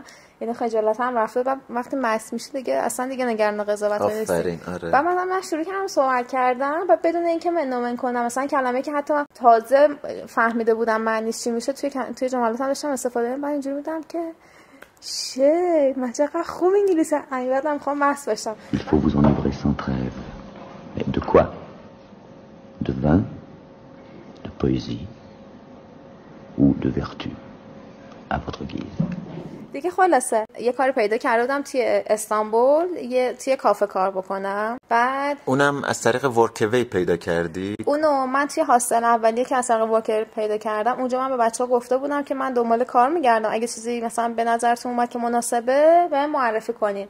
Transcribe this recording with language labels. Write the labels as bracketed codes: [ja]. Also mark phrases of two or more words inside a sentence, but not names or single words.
[fa] یعنی خجالتم رفته و وقتی مس میشه دیگه اصلا دیگه نگران قضاوت نیستم. آره. و من شروع کردم صحبت کردم و بدون اینکه منومن کنم مثلا کلمه که حتی تازه فهمیده بودم معنیش چی میشه توی جملاتم داشتم استفاده من اینجوری بودم که من چقدر خوب انگلیسی بعدم میخوام مس بشم. [fr] Il faut vous enivrer sans trêve. Mais de quoi? De vin, de poésie ou de vertu à votre guise. [fa] دیگه خلاصه یه کاری پیدا کردم توی استانبول توی کافه کار بکنم. بعد اونم از طریق ورکوی پیدا کردی؟ اونو من توی هاستل اولیه که از طریق ورکوی پیدا کردم اونجا من به بچه‌ها گفته بودم که من دنبال کار میگردم اگه چیزی مثلا به نظرتون اومد که مناسبه بهم معرفی کنین.